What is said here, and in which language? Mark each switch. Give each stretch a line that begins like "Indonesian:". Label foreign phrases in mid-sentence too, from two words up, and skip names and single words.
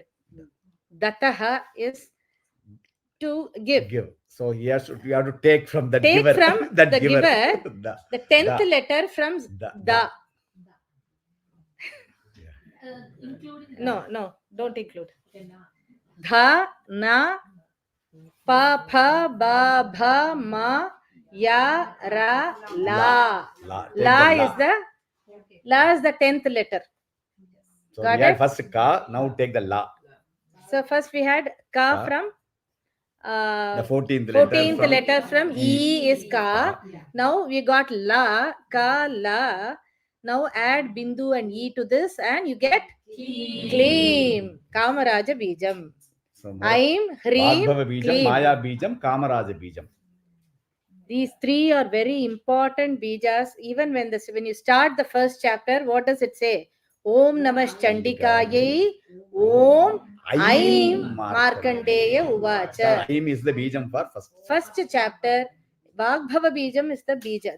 English: Dataha is to give. So you have to take from the Take giver. from that the giver. The 10th letter from Da. No, don't include.
Sanskrit: Dha, न, प, फ, ब, भ, म, य, र, ल.
English: La is the 10th letter. So we had first Ka, now take the La. So first we had Ka from the 14th letter from E is Ka. Now we got La, Ka, La. Now add Bindu and E to this and you get Kleem.
Sanskrit: कामराज बीजम्। ऐं, ह्रीं, वाग्भव बीजम्, Kleem. माया बीजम्, कामराज बीजम्.
English: These three are very important bijas. Even when you start the first chapter, what does it say?
Sanskrit: ॐ नमः चण्डिकायै, ॐ ऐं मार्कण्डेय उवाच.
English: Aim is the bijam for First chapter,
Sanskrit: वाग्भव बीजम्
English: is the bija.